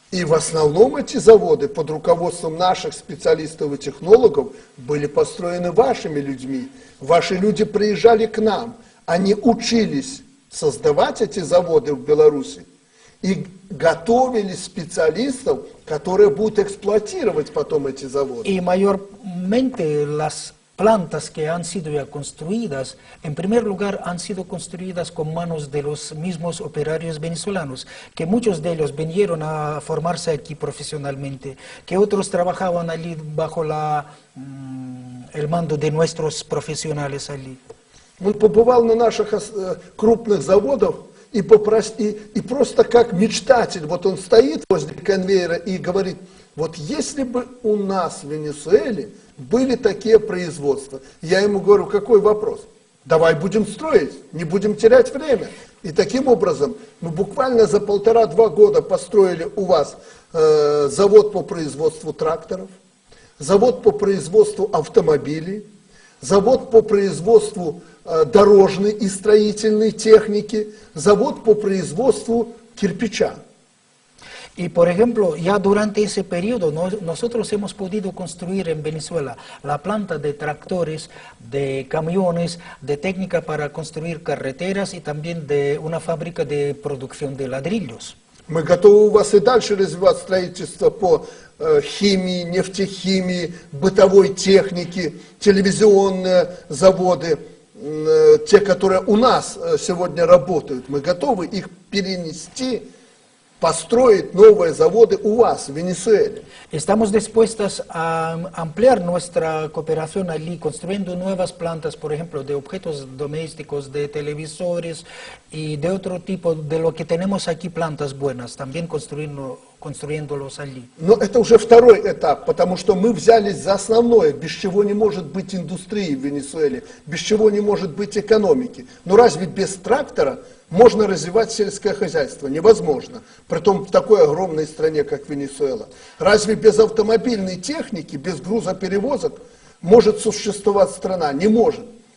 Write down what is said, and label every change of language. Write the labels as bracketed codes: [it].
[ru] И в основном эти заводы под руководством наших специалистов и технологов были построены вашими людьми. Ваши люди приезжали к нам, они учились создавать эти заводы в Беларуси и готовили специалистов, которые будут эксплуатировать потом эти заводы. [es] Y mayormente las plantas que han sido ya construidas, en primer lugar han sido construidas con manos de los mismos operarios venezolanos, que muchos de ellos vinieron a formarse aquí profesionalmente, que otros trabajaban allí bajo el mando de nuestros profesionales allí. [ru] Он побывал на наших крупных заводах и просто как мечтатель, вот он стоит возле конвейера и говорит, вот если бы у нас в Венесуэле были такие производства, я ему говорю, какой вопрос? Давай будем строить, не будем терять время. И таким образом мы буквально за 1,5-2 года построили у вас завод по производству тракторов, завод по производству автомобилей, завод по производству дорожной и строительной техники, завод по производству кирпича. [es] Y por ejemplo, ya durante ese periodo nosotros hemos podido construir en Venezuela la planta de tractores, de camiones, de técnica para construir carreteras y también de una fábrica de producción de ladrillos. [ru] Мы готовы у вас и дальше развивать строительство по химии, нефтехимии, бытовой технике, телевизионные заводы, те, которые у нас сегодня работают. Мы готовы их перенести, построить новые заводы у вас, в Венесуэле. [es] Estamos dispuestos a ampliar nuestra cooperación allí, construyendo nuevas plantas, por ejemplo, de objetos domésticos, de televisores y de otro tipo, de lo que tenemos aquí plantas buenas, también construyéndolos allí. [ru] Но это уже второй этап, потому что мы взялись за основное, без чего не может быть индустрии в Венесуэле, без чего не может быть экономики. Но разве без трактора можно развивать сельское хозяйство? Невозможно. Притом в такой огромной стране, как Венесуэла. Разве без автомобильной техники, без грузоперевозок может существовать страна? Не может.